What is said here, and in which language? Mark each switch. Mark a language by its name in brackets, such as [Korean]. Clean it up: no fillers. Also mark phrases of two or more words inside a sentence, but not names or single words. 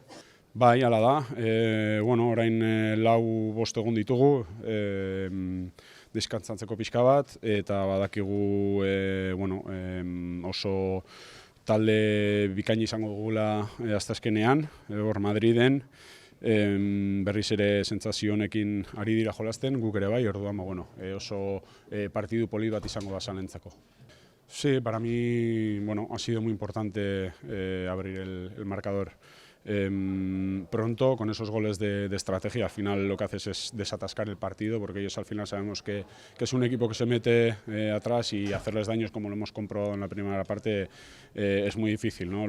[Basque] Bai, hala da, bueno, orain 4-5 egun ditugu, deskantzatzeko pixka bat, eta badakigu bueno, oso talde bikain izango dugula asteazkenean, hor Madriden, berriz ere sentsazio honekin ari dira jolasten, guk ere bai, orduan bueno, oso partidu polit bat izango da salentzako. [Spanish] Sí, para mí bueno, ha sido muy importante abrir el marcador pronto con esos goles de estrategia. Al final lo que haces es desatascar el partido porque ellos al final sabemos que es un equipo que se mete atrás y hacerles daños como lo hemos comprobado en la primera parte es muy difícil, ¿no?